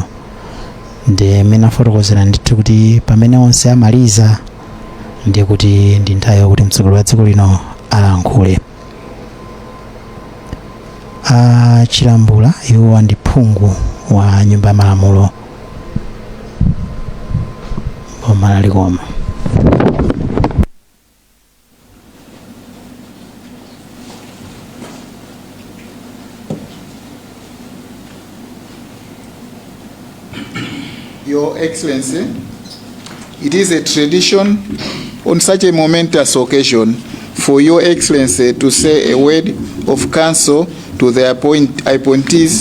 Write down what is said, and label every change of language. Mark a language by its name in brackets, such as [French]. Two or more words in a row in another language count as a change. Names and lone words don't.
[Nyanja] Ndi mmene afotokozera ndithu kuti pamene onse amaliza ndiye kuti ndi nthawi yokuti mtsogoleri wa dziko lino alankhule. Chilambula iwowa ndi phungu wa nyumba ya malamulo boma la Likoma. [English] Your Excellency, it is a tradition on such a momentous occasion for Your Excellency to say a word of counsel to the appointees.